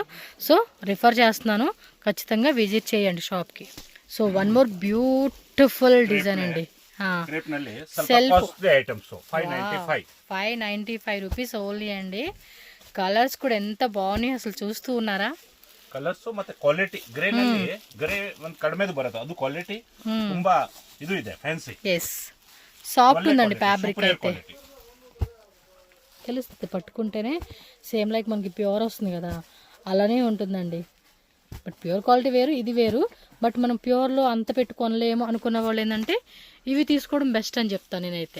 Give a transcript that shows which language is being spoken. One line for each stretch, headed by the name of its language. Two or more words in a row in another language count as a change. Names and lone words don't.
Telugu: సో రిఫర్ చేస్తున్నాను, ఖచ్చితంగా విజిట్ చేయండి షాప్కి.
English: సో one more beautiful design అండి. self 595 rupees only అండి.
Telugu: కలర్స్ కూడా ఎంత బాగున్నాయి అసలు, చూస్తూ ఉన్నారా?
Kannada: ಕಲರ್ಸ್ ಮತ್ತೆ ಕ್ವಾಲಿಟಿ ಗ್ರೇ ನಲ್ಲಿ ಗ್ರೇ ಒಂದು ಕಡಿಮೆದು ಬರುತ್ತೆ, ಅದು ಕ್ವಾಲಿಟಿ ತುಂಬಾ ಇದು ಇದೆ, ಫ್ಯಾನ್ಸಿ.
Telugu: ఎస్, సాఫ్ట్ ఉందండి ఫ్యాబ్రిక్ అయితే. తెలుస్తుంది పట్టుకుంటేనే,
English: same like
Telugu: మనకి ప్యూర్ వస్తుంది కదా అలానే ఉంటుందండి. బట్
English: pure quality
Telugu: వేరు, ఇది వేరు. బట్ మనం ప్యూర్లో అంత పెట్టుకోలేము అనుకున్న వాళ్ళు ఏంటంటే ఇవి తీసుకోవడం బెస్ట్ అని చెప్తాను నేనైతే.